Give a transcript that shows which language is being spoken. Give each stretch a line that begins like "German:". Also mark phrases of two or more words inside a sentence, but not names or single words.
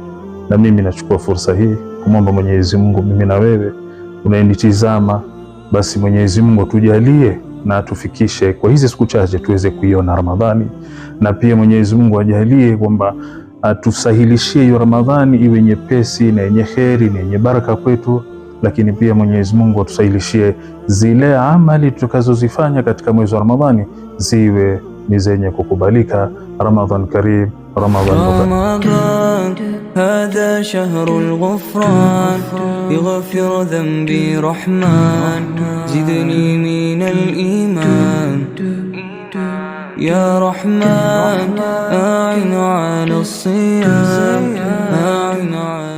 Swahili: Na mimi nachukua fursa hii kumwomba Mwenyezi Mungu, mimi na wewe unayenitizama, basi Mwenyezi Mungu tujalie na atufikishe kwa hizi siku chache tuweze kuiona Ramadhani, na pia Mwenyezi Mungu ajalie kwamba atusahilishie hiyo Ramadhani iwe nyepesi na yenye kheri na yenye baraka kwetu, lakini pia Mwenyezi Mungu atusahilishie zile amali tutakazozifanya katika mwezi wa Ramadhani ziwe ni zenye kukubalika.
Arabic: رمضان كريم، رمضان هذا شهر الغفران يغفر ذنبي رحمن زدني من الإيمان يا رحمن أعن على الصيام أعن